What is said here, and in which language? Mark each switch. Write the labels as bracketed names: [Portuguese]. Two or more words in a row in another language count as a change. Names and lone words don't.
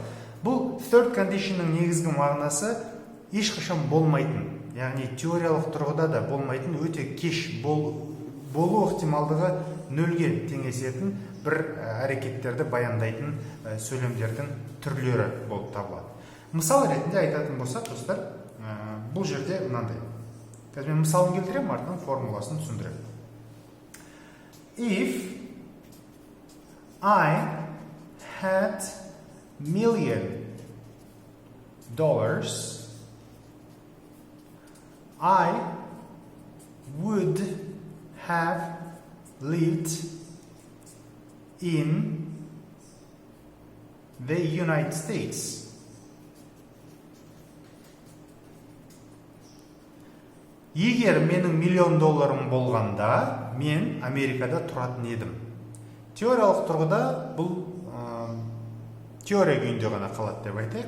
[Kazakh] Бұл [English] third conditionның [Kazakh] негізгі мағынасы ешқашан болмайтын, яғни теориялық тұрғыда да болмайтын, өте кеш болу ықтималдығы нөлге теңесетін бір әрекеттерді баяндайтын сөйлемдердің түрлері болып табылады. Мысал ретінде айтатын болсақ, достар, бұл жерде мынандай. Қазір мен мысалын келтіремін, артынан формуласын түсіндіремін. [English] If I had $1 million, I would have lived in the United States. [Kazakh] Егер менің $1 миллион болғанда, мен Америкада тұратын едім. Теориялық тұрғыда бұл теория күйінде ғана қалады деп айтайық.